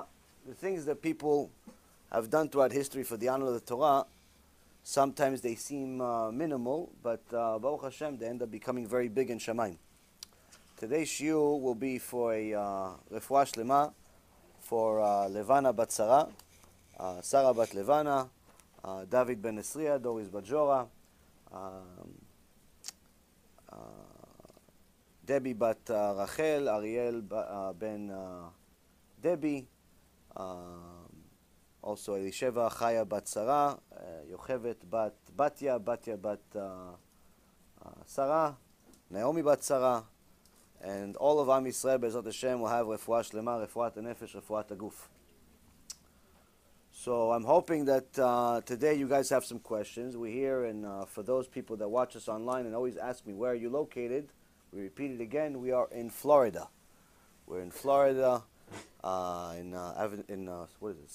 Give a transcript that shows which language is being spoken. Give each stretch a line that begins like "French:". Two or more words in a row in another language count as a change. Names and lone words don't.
English: The things that people have done throughout history for the honor of the Torah, sometimes they seem minimal, but
Hebrew: ברוך השם,
English: they end up becoming very big in Shamayim. Today's shiur will be for a
Hebrew: רפואה שלמה
English: for Levana bat Sarah, Sarah bat Levana, David ben Esriya, Doris bat Jora, Debbie bat Rachel, Ariel ben Debbie, also Elisheva Chaya bat Sarah, Yochevet bat Batya, Batya bat Sarah, Naomi bat Sarah. And all of
Hebrew: עם ישראל, בעזרת השם,
English: will have
Hebrew: רפואה שלמה, רפואת נפש, רפואת הגוף.
English: So I'm hoping that today you guys have some questions. We're here, and for those people that watch us online and always ask me, where are you located? We repeat it again, we are in Florida. We're in Florida, what is it?